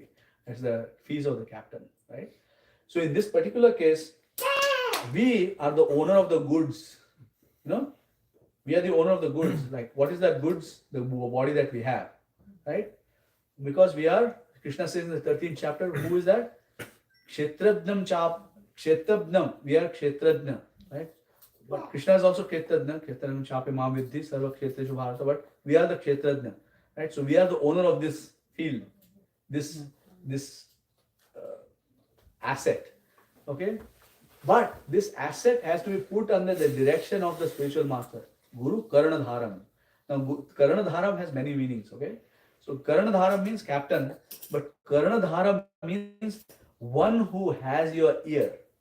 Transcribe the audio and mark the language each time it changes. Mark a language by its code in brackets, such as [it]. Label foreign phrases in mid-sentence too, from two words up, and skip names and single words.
[en] That's the fees of the captain, right? So in this particular case, we are the owner of the goods. We are the owner of the goods. Like, what is that goods? The body that we have, right? Because we are, Krishna says in the 13th chapter, who is that? [sa] क्षेत्रज्ञं चाप्, क्षेत्रज्ञं, [en] we are Kshetrajna, right? But Krishna is also Kshetrajna, [sa] क्षेत्रज्ञं चापि मां विद्धि, सर्व क्षेत्रेषु भारत, [en] but we are the Kshetrajna, right? So we are the owner of this field, this asset, okay? But this asset has to be put under the direction of the spiritual master, Guru Karanadharam. Now, Karanadharam has many meanings, okay? So Karanadharam means captain, but Karanadharam means one who has your ear.